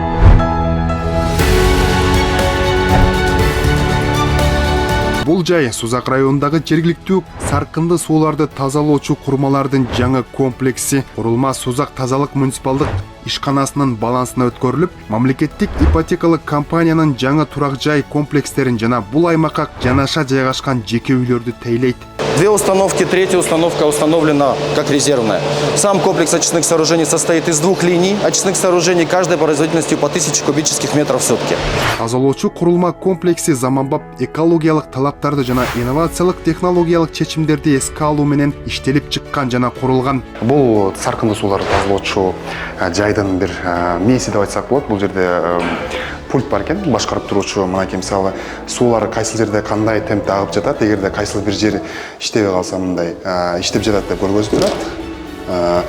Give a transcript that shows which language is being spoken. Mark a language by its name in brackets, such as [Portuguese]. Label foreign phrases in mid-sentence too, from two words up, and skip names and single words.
[Kyrgyz] Бул жай Сузак районундагы жергиликтүү саркынды сууларды тазалоочу курмалардын жаңы комплекси. Курулма Сузак тазалык муниципалдык ишканасынын балансына өткөрүлүп, мамлекеттик ипотекалык компаниянын жаңы турак жай комплекстерин жана бул аймакка жанаша жайгашкан жеке үйлөрдү тейлейт. [Russian] 2 установки, 3-я установка установлена как резервная. Сам комплекс очистных сооружений состоит из 2 линий очистных сооружений, каждой производительностью по 1000 кубических метров в сутки. [Kyrgyz] Тазалоочу курулма комплекси заманбап экологиялык талаптарды жана инновациялык технологиялык чечимдерди эске алуу менен иштелип чыккан жана курулган. Бул саркынды сууларды тазалоочу жайдын бир мээси деп айтсак болот. Бул жерде пульт бар экен, башкарып туруучу. Мынакей мисалы суулар кайсыл жерде кандай темпте агып жатат, эгерде кайсыл бир жер иштебей калса мындай иштеп жатат деп көргөзүп турат.